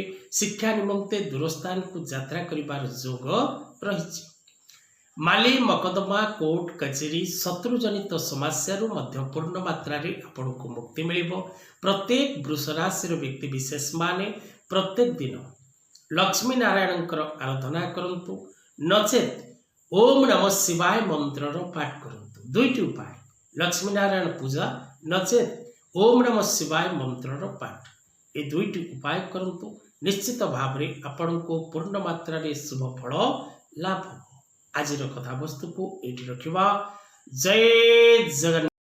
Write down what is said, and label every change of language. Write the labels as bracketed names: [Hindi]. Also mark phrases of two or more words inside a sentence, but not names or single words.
[Odia] ଶିକ୍ଷା ନିମନ୍ତେ ଦୂରସ୍ଥାନ କୁ ଯାତ୍ରା କରିବାର ଯୋଗ ରହିଛି। ମାଲି ମକଦମା କୋର୍ଟ କଚେରି ଶତ୍ରୁଜନିତ ସମସ୍ୟା ରୁ ମଧ୍ୟ ପୂର୍ଣ୍ଣ ମାତ୍ରା ରେ ଆପଣ କୁ ମୁକ୍ତି ମିଳିବ। ପ୍ରତ୍ୟେକ ବୃଷ ରାଶି ବ୍ୟକ୍ତି ବିଶେଷ ମାନେ ପ୍ରତ୍ୟେକ ଦିନ ଲକ୍ଷ୍ମୀ ନାରାୟଣଙ୍କର ଆରାଧନା କରନ୍ତୁ ନଚେତ [Sanskrit] ओम नमः शिवाय [Odia] ମନ୍ତ୍ର ପାଠ କରନ୍ତୁ। ଦୁଇଟି ଉପାୟ ଲକ୍ଷ୍ମୀ ନାରାୟଣ ପୂଜା ନଚେତ [Sanskrit] ओम नमः शिवाय [Odia] ମନ୍ତ୍ର ପାଠ ଏ ଦୁଇଟି ଉପାୟ କରନ୍ତୁ। ନିଶ୍ଚିତ ଭାବ ରେ ଆପଣ କୁ ପୂର୍ଣ୍ଣ ମାତ୍ରା ରେ ଶୁଭ ଫଳ ଲାଭ ହୋ। ଆଜି କଥା ବସ୍ତୁ କୁ ଏଠି ରଖିବା। ଜୟ ଜଗନ୍ନାଥ।